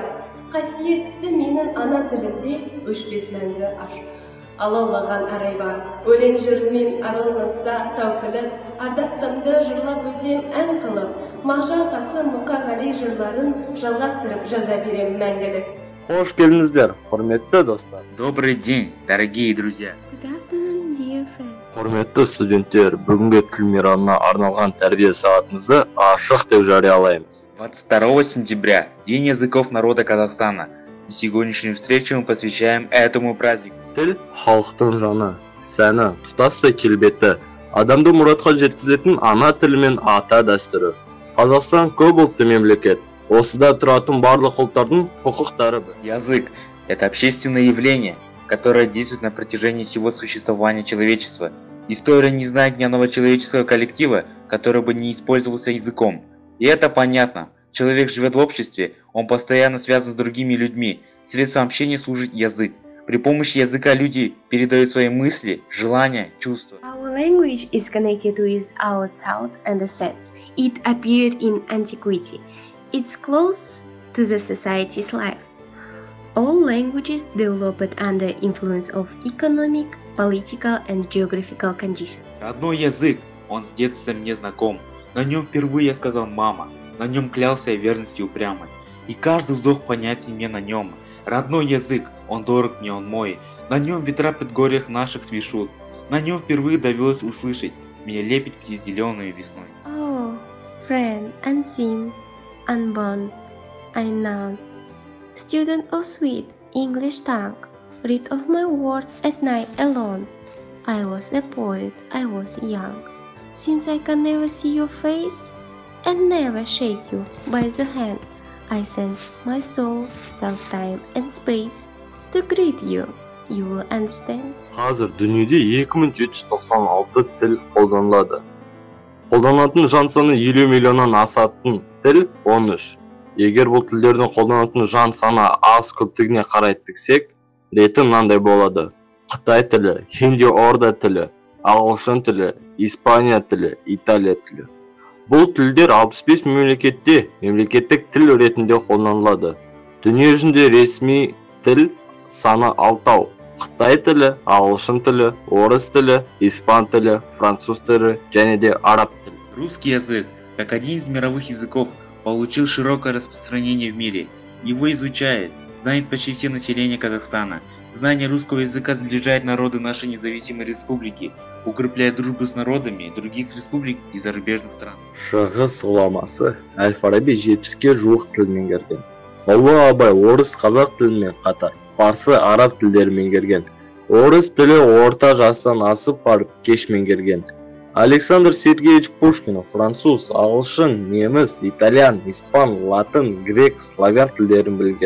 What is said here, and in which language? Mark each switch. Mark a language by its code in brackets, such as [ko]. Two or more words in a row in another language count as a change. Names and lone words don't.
[kk] Қасиетті менің ана тілімде өшпес мәңгі ашық. Алаулаған арай бар, өлең жырымен араласса тау тілім, ардақтымды жырлап өтем ән қылып, Мағжан Қасым Мұқағали жырларын жалғастырып жаза берем мәңгілік. [tr] Hoş geldinizler, [kk] құрметті достар. [ru] Добрый день, дорогие друзья. [en] Good afternoon, dear friends. [kk] Құрметті студенттер, бүгінгі тіл мейрамына арналған тәрбие сағатымызды ашық деп жариялаймыз. [ru] 22 сентября, День языков народа Казахстана. И сегодняшнюю встречу мы посвящаем этому празднику. [kk] Тіл халықтың жаны, сәні, тұтасы келбеті, адамды мұратқа жеткізетін ана тілі мен ата дәстүрі. Қазақстан көп ұлтты мемлекет. Осыда тұратын барлық ұлттардың құқықтары. [ru] Язык – это общественное явление, которое действует на протяжении всего существования человечества. История не знает ни одного человеческого коллектива, который бы не использовался языком. И это понятно. Человек живет в обществе, он постоянно связан с другими людьми. Средством общения служит язык. При помощи языка люди передают свои мысли, желания, чувства. [en] Our language is connected with our thought and sense. It appeared in antiquity. It's close to the society's life. All languages developed under influence of economic, political and geographical conditions. [ru] Родной язык, он с детства мне знаком. На нем впервые я сказал «мама», на нем клялся я верностью упрямой. И каждый вздох понятен мне на нем. Родной язык, он дорог мне, он мой. На нем ветра в предгорьях наших свишут. На нем впервые довелось услышать меня лепить птиц зеленой весной. [en] Oh, friend unseen, unborn, unknown, student of sweet English tongue, read of my words at night alone. I was a poet, I was young. since I can never see your face and never shake you by the hand, I send my soul through time and space to greet you. You will understand. [kk] Қазір дүниеде 2796 тіл қолданылады. Қолданатын жан саны 50 миллионнан асатын тіл 13. Егер бұл тілдердің қолданатын жан саны аз көптігіне қарай тіксек, реті мынандай болады. Қытай тілі, хинди орда тілі, ағылшын тілі, Испания тілі, Италия тілі. Бұл тілдер 65 мемлекетте мемлекеттік тіл ретінде қолданылады. Дүние жүзінде ресми тіл саны 6. Қытай тілі, ағылшын тілі, орыс тілі, испан тілі, француз тілі және де араб тілі. [ru] Русский язык, как один из мировых языков, получил широкое распространение в мире. Его изучает, знает почти все население Казахстана. Знание русского языка сближает народы нашей независимой республики, укрепляет дружбу с народами других республик и зарубежных стран. [kk] Шығыс ғұламасы Әл-Фараби 70-ке жуық тіл меңгерген. Ұлы Абай орыс қазақ тілімен қатар парсы араб тілдерін меңгерген. Орыс тілі орта жастан асып барып кеш меңгерген. Александр Сергеевич Пушкин француз, ағылшын, неміс, итальян, испан, латын, грек, славян тілдерін білген.